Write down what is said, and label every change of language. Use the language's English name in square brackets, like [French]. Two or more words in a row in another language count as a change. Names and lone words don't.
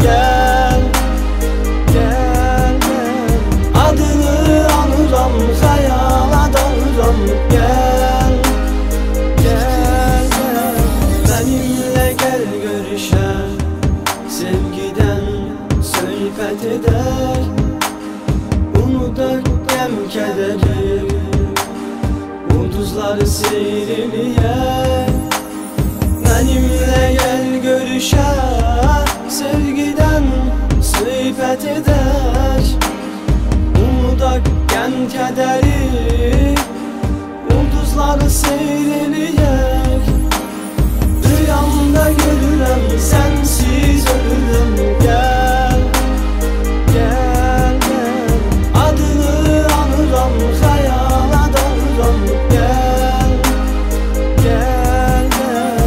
[Turkish] Gel, gel, gel. Adını anıram, hayala dalıram. Gel, gel, gel. [Azerbaijani] Benimle gel görüşe, sevgiden söhbət edək. Unudaq qəm kədəri, ulduzları seyr eləyək. Benimle gel görüşe, sevgiden söhbət edək. Unudaq qəm kədəri, ulduzları seyr eləyək. [Turkish] Rüyamda görürüm sensiz ölürüm. Gel, gel, gel. Adını anıram, hayala dalıram. Gel, gel, gel.